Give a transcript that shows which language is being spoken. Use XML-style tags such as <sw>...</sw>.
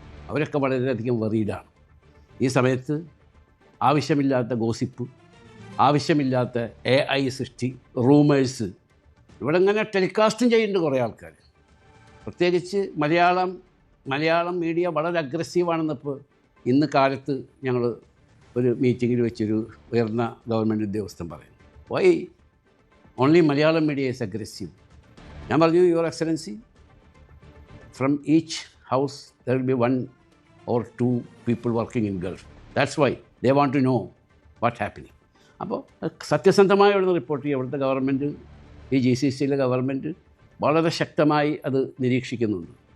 <ml>അവരൊക്കെ വളരെയധികം വറീഡാണ്. ഈ സമയത്ത് ആവശ്യമില്ലാത്ത ഗോസിപ്പ്, ആവശ്യമില്ലാത്ത AI സൃഷ്ടി, റൂമേഴ്സ് ഇവിടെ ഇങ്ങനെ ടെലികാസ്റ്റും ചെയ്യുന്നുണ്ട് കുറേ ആൾക്കാർ. പ്രത്യേകിച്ച് മലയാളം മീഡിയ വളരെ അഗ്രസീവാണെന്നിപ്പോൾ ഇന്ന് കാലത്ത് ഞങ്ങൾ ഒരു മീറ്റിങ്ങിൽ വെച്ചൊരു ഉയർന്ന ഗവൺമെൻറ് ഉദ്യോഗസ്ഥൻ പറയുന്നു.</ml> <en>Why only Malayalam media is aggressive?</en> <ml>ഞാൻ പറഞ്ഞു,</ml> <en>Your excellency, from each house there will be 1 or 2 people working in Gulf. That's why they want to know what happening.</en> <ml>അപ്പോൾ സത്യസന്ധമായ ഒരു റിപ്പോർട്ട് ചെയ്യുക. ഇവിടുത്തെ ഗവൺമെൻറ്, ഈ GCCയിലെ ഗവൺമെൻറ് വളരെ ശക്തമായി അത് നിരീക്ഷിക്കുന്നുണ്ട്.</ml>